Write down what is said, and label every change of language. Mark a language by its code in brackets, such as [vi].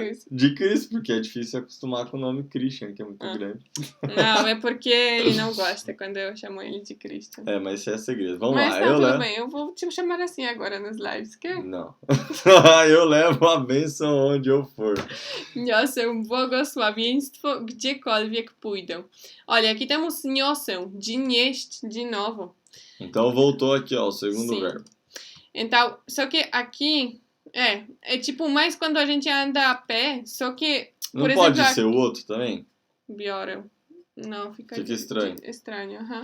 [pt] De Cris, porque é difícil acostumar com o nome Christian, que é muito grande. Não, é porque ele não gosta quando eu chamo ele de Christian. Mas isso é segredo. Vamos lá, eu levo. Tudo bem, eu vou te chamar assim agora nas lives, quer? Não. Eu levo a bênção onde eu for. [pl] Niosę błogosławieństwo gdziekolwiek pójdę. [pt] Olha, aqui temos niosę, de nieść, de novo. Então voltou aqui, ó, o segundo verbo. Então, só que aqui é tipo mais quando a gente anda a pé, só que... Não por pode exemplo, ser o outro também? Biorę. Não, fica estranho. Estranho,